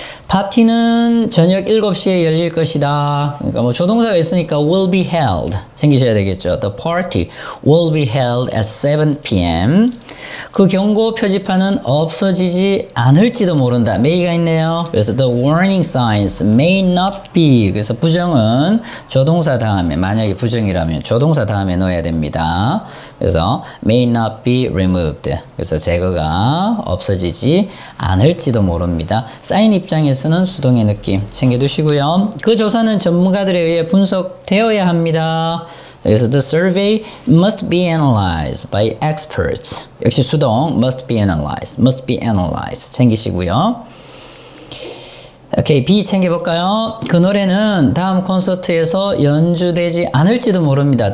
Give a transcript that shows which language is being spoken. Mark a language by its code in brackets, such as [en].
[ko] 파티는 저녁 7시에 열릴 것이다. 그러니까 뭐 조동사가 있으니까 [en] will be held [ko] 챙기셔야 되겠죠. [en] The party will be held at 7 p.m. [ko] 그 경고 표지판은 없어지지 않을지도 모른다. may가 있네요. 그래서 [en] the warning signs may not be. [ko] 그래서 부정은 조동사 다음에 만약에 부정이라면 조동사 다음에 넣어야 됩니다. 그래서 [en] may not be removed. [ko] 그래서 제거가 없어지지 않을지도 모릅니다. 사인 입장에서는 수동의 느낌 챙겨두시고요. 그 조사는 전문가들에 의해 분석되어야 합니다. 그래서 [en] the survey must be analyzed by experts. [ko] 역시 수동 [en] must be analyzed [ko] 챙기시고요. 오케이, B 챙겨볼까요? 그 노래는 다음 콘서트에서 연주되지 않을지도 모릅니다.